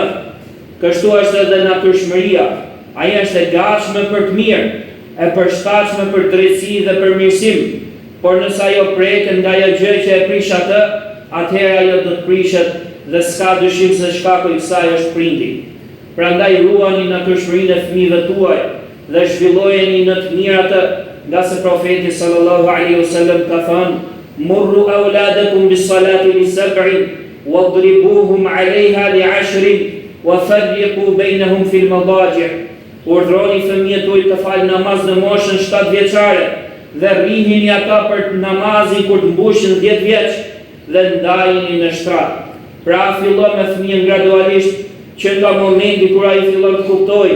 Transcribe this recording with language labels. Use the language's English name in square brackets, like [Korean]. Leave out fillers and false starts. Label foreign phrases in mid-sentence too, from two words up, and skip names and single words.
[Albanian] Kështu është edhe natyrshmëria. Ai është e gatshme për të mirë, e përshtatshme për drejtësi dhe përmirësim. Por nëse ajo preket nga ajo gjë që e prish atë, atëherë ajo do të prishet dhe s'ka dyshim se shkaku i kësaj është prindi. Prandaj ruani natyrshmërinë e fëmijëve tuaj dhe zhvillojeni në të mirat, nga se profeti [Arabic] صلى الله عليه وسلم [Albanian] ka thënë: [Arabic] "مروا أولادكم بالصلاة لسبع واضربوهم عليها لعشر وفرقوا بينهم في المضاجع'." [Albanian] Urdhroni fëmijët tuaj të falë namaz në moshën 7 vjeçare dhe rrihini ata për namazin kur të mbushin 10 vjeç dhe ndajini në shtrat. Pra fillon me fëmijën gradualisht, që nga momenti kur ai fillon të kuptojë.